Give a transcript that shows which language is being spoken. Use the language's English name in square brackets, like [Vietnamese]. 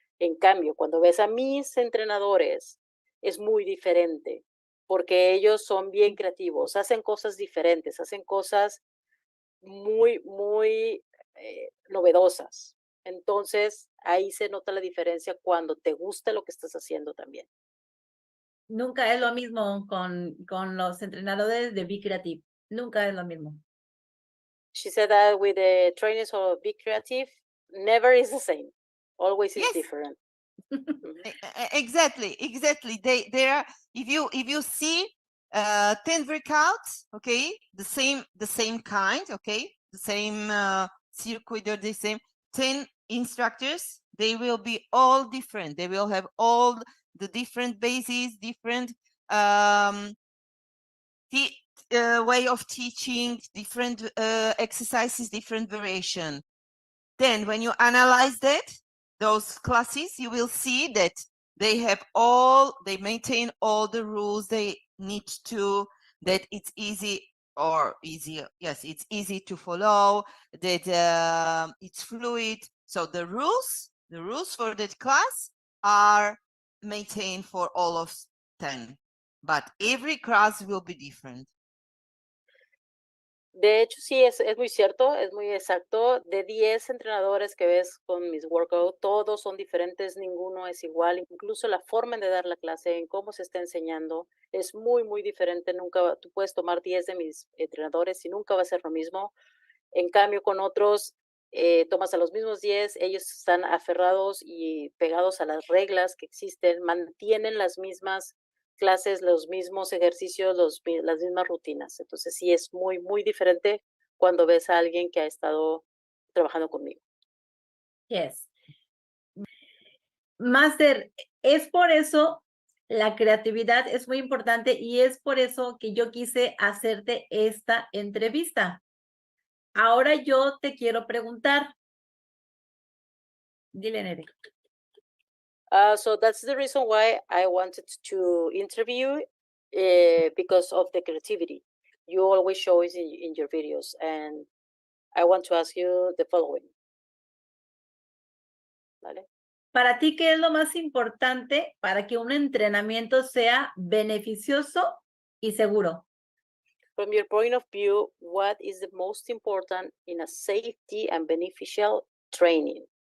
[Spanish] En cambio, cuando ves a mis entrenadores, es muy diferente, porque ellos son bien creativos, hacen cosas diferentes, hacen cosas muy, muy novedosas. Entonces, ahí se nota la diferencia cuando te gusta lo que estás haciendo también. Nunca es lo mismo con los entrenadores de Be Creative. Nunca es lo mismo. [English] She said that with the trainers of Be Creative, never is the same. Always is Yes. different. Exactly. They are, if you see 10 workouts, okay, the same kind, okay, the same circuit, or the same 10 instructors, they will be all different. They will have all the different bases, different way of teaching, different exercises, different variation. Then when you analyze those classes, you will see that they maintain all the rules they need to, that it's easy, yes, it's easy to follow, that it's fluid. So the rules for that class are maintained for all of 10, but every class will be different. [Spanish] De hecho, sí, es muy cierto, es muy exacto. De 10 entrenadores que ves con mis workouts, todos son diferentes, ninguno es igual. Incluso la forma de dar la clase, en cómo se está enseñando, es muy, muy diferente. Tú puedes tomar 10 de mis entrenadores y nunca va a ser lo mismo. En cambio, con otros, tomas a los mismos 10, ellos están aferrados y pegados a las reglas que existen, mantienen las mismas clases, los mismos ejercicios, las mismas rutinas. Entonces sí es muy, muy diferente cuando ves a alguien que ha estado trabajando conmigo. [English] Yes. [Spanish] Master, es por eso la creatividad es muy importante y es por eso que yo quise hacerte esta entrevista. Ahora yo te quiero preguntar. Dile, Nere. [English] So that's the reason why I wanted to interview because of the creativity you always show it in your videos. And I want to ask you the following. [Spanish] ¿Vale? Para ti, ¿qué es lo más importante para que un entrenamiento sea beneficioso y seguro? [English] From your point of view, what is the most important in a safety and beneficial training?